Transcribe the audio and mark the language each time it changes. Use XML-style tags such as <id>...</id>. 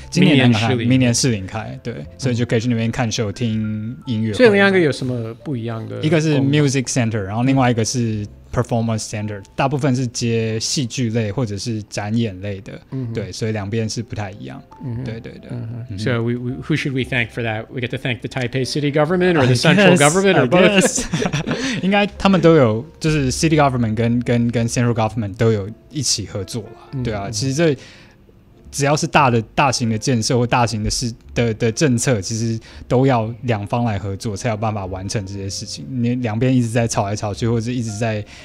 <zh>今年南港开，明年士林开，对，所以就可以去那边看秀、听音乐。所以两个有什么不一样的？一个是 Music Center， 然后另外一个是 Performance Center， 大部分是接戏剧类或者是展演类的，对，所以两边是不太一样。对。</zh> <en>So who should we thank for that? We get to thank the Taipei City Government or the Central Government or both?</en> <zh>应该他们都有，就是 City Government 跟 Central Government 都有一起合作啦。对啊，其实这只要是大型的建设或大型的政策，其实都要两方来合作，才有办法完成这些事情。你两边一直在吵来吵去，或者一直在</zh>